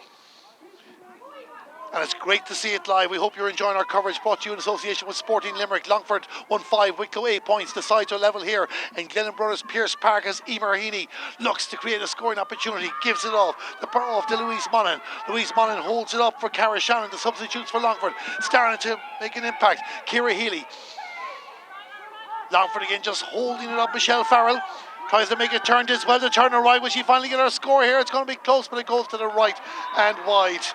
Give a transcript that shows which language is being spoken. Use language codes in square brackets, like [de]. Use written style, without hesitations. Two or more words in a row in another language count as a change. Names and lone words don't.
[en] And it's great to see it live. We hope you're enjoying our coverage, brought to you in association with Sporting Limerick. Longford 1-5, Wicklow 8 points. The sides are level here. And Glennon Brothers Pierce Park as Emer Heaney looks to create a scoring opportunity. Gives it off. The power off to Louise Monaghan. Louise Monaghan holds it up for Cara Shannon. The substitutes for Longford. Starting to make an impact. Ciara Healy. Longford again just holding it up. Michelle Farrell tries to make it turn this well to turn her right. Will she finally get her score here? It's going to be close, but it goes to the right and wide.